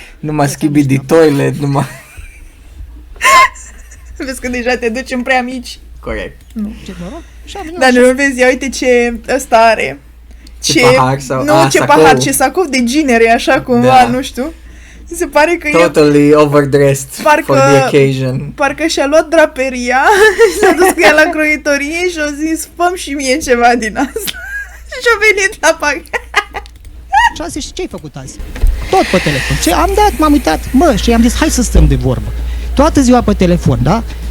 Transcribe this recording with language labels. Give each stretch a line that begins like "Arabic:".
Romanian: Numai schibidi toilet, numai... Vezi că deja te duci în prea mici. Corect. Nu. Dar nu vezi, ia uite ce ăsta are. Ce pahar sau... Nu, ce sacou. Pahar, ce sacou de ginere, așa cumva, nu știu. Se pare că
English: totally overdressed for the occasion.
Romanian: Parcă și-a luat draperia, s-a dus cu ea la croitorie și a zis, fă-mi și mie ceva din asta. Și-a venit la pahar. 6 și ce-ai făcut azi? Tot pe telefon. Am dat, m-am uitat, și i-am zis, hai să stăm de vorbă. Toată ziua pe telefon, da?